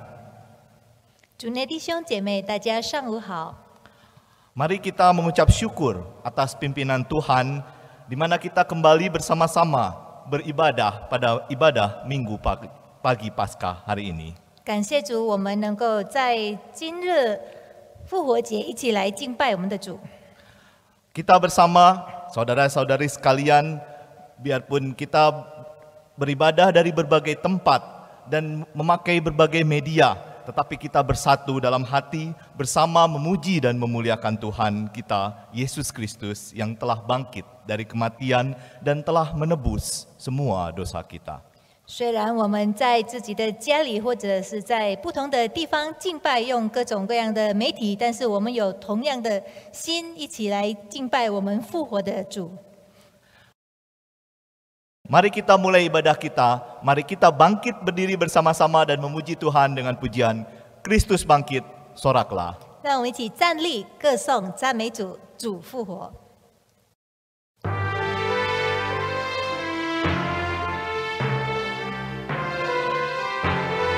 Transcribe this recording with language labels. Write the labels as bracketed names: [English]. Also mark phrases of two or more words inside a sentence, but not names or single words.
[Chinese] 主内弟兄姐妹，大家上午好。 [Indonesian] Mari kita mengucap syukur atas pimpinan Tuhan, di mana kita kembali bersama-sama beribadah pada ibadah Minggu pagi Paskah hari ini. [Chinese] 感谢主，我们能够在今日复活节一起来敬拜我们的主。 [Indonesian] Kita bersama saudara-saudari sekalian, biarpun kita beribadah dari berbagai tempat dan memakai berbagai media, tetapi kita bersatu dalam hati bersama memuji dan memuliakan Tuhan kita, Yesus Kristus, yang telah bangkit dari kematian dan telah menebus semua dosa kita. [Chinese] 虽然我们在自己的家里或者是在不同的地方敬拜，用各种各样的媒体，但是我们有同样的心，一起来敬拜我们复活的主。 [Indonesian] Mari kita mulai ibadah kita, mari kita bangkit berdiri bersama-sama dan memuji Tuhan dengan pujian Kristus bangkit, soraklah. [Chinese] 让我们一起站立，歌颂赞美主，主复活。我